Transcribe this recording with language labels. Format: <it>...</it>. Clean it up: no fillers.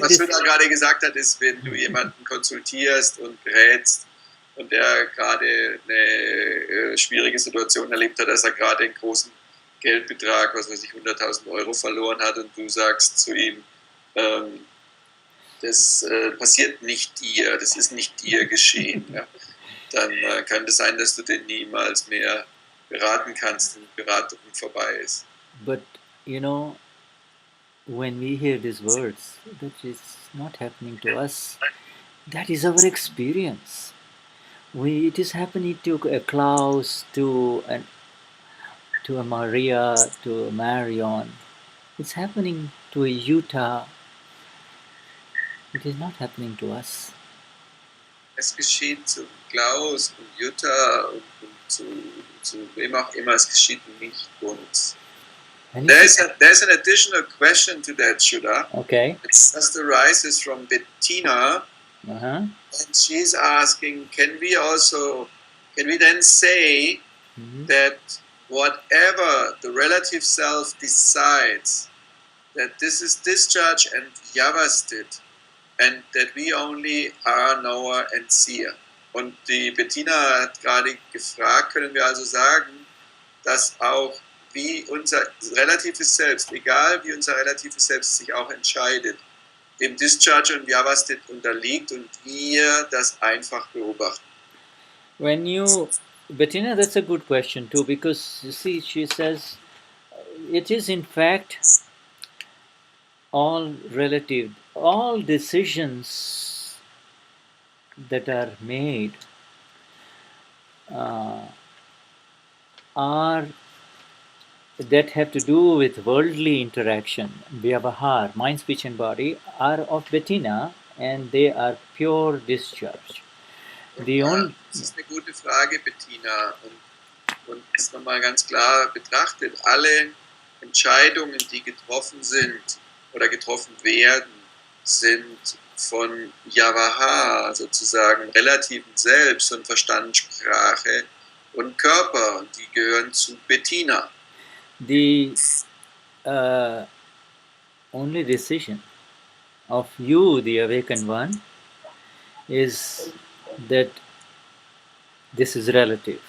<de>Was Shuddha gerade gesagt hat, ist, wenn du jemanden konsultierst und berätst und der gerade eine schwierige Situation erlebt hat, dass er gerade einen großen Geldbetrag, was weiß ich, 100.000 Euro verloren hat und du sagst zu ihm, das passiert nicht dir, das ist nicht dir geschehen, ja, dann kann es sein, dass du den niemals mehr beraten kannst und Beratung vorbei ist.</de> <en>But, when we hear these words, that is not happening to us, that is our experience. It is happening to Klaus, to to a Maria, to a Marion. It's happening to a Utah. It is not happening to us.</en> <de>Es geschieht zu Klaus und Jutta und zu wem auch immer, es geschieht nicht uns.</de> <en>And There's an additional question to that, Shuddha. okay. It just arises from Bettina, Uh-huh. and she's asking, can we then say Mhm. that whatever the relative self decides, that this is discharge and Vyavasthit, and that we only are knower and seer.</en> <de>Und die Bettina hat gerade gefragt, können wir also sagen, dass auch wie unser relatives Selbst, egal wie unser relatives Selbst sich auch entscheidet, dem Discharge und Vyavasthit unterliegt und wir das einfach beobachten.</de> <en>When you, Bettina, that's a good question too, because you see, she says it is in fact all relative. All decisions that are made are that have to do with worldly interaction, Vyavahar, mind, speech, and body, are of Bettina, and they are pure discharge. The only</en> <de>Das ist eine gute Frage, Bettina. Und ist nochmal ganz klar betrachtet, alle Entscheidungen, die getroffen sind oder getroffen werden, sind von Vyavahar, sozusagen relativen Selbst und Verstand, Sprache und Körper. Und die gehören zu Bettina.</de> <en>the only decision of you, the awakened one, is that this is relative.</en>